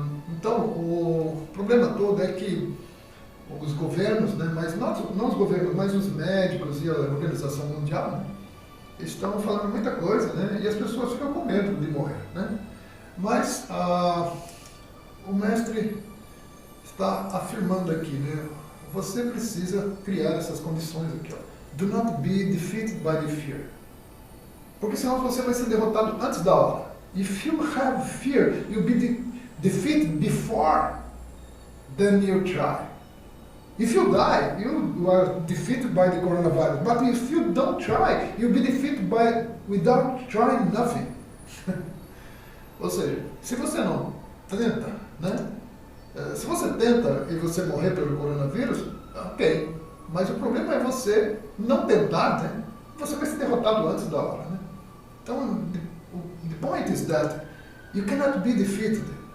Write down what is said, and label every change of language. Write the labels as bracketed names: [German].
[Portuguese] Então, o problema todo é que os governos, né, mas não os governos, mas os médicos e a Organização Mundial, né, estão falando muita coisa, né, e as pessoas ficam com medo de morrer, né. Mas o mestre está afirmando aqui, né, você precisa criar essas condições aqui, ó. [English] Do not be defeated by the fear. [Portuguese] Porque senão você vai ser derrotado antes da hora. [English] If you have fear, you'll be defeated before then you try. If you die, you are defeated by the coronavirus. But if you don't try, you'll be defeated without trying nothing. [Portuguese] Ou seja, se você não tenta, né? Se você tenta e você morrer pelo coronavírus, ok. Mas o problema é você não tentar, né? Você vai ser derrotado antes da hora, né? Então, [English] the point is that you cannot be defeated.